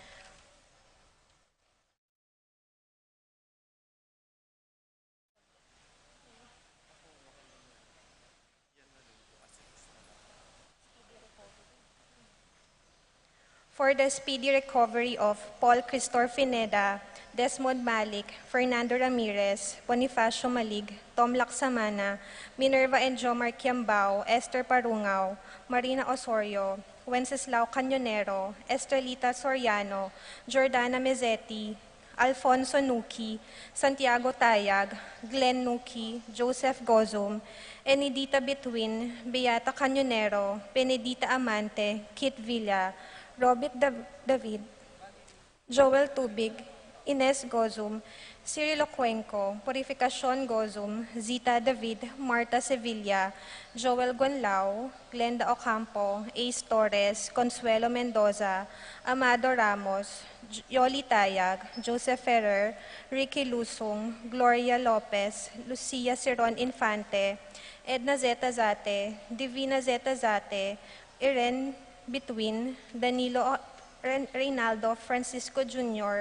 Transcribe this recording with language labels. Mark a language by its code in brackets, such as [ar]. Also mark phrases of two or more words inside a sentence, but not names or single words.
[en] for the speedy recovery of Paul Cristor Fineda, Desmond Malik, Fernando Ramirez, Bonifacio Malig, Tom Laksamana, Minerva and Jomar Kiambao, Esther Parungaw, Marina Osorio, Wenceslao Cañonero, Estrelita Soriano, Jordana Mezzetti, Alfonso Nuki, Santiago Tayag, Glenn Nuki, Joseph Gozum, Enidita Betwin, Beata Cañonero, Benedita Amante, Kit Villa, Robert David, Joel Tubig, Ines Gozum, Cirilo Cuenco, Purificacion Gozum, Zita David, Marta Sevilla, Joel Gonlao, Glenda Ocampo, Ace Torres, Consuelo Mendoza, Amado Ramos, Yoli Tayag, Joseph Ferrer, Ricky Lusung, Gloria Lopez, Lucia Ciron Infante, Edna Zeta Zate, Divina Zeta Zate, Irene Between, Danilo Reynaldo Francisco Jr.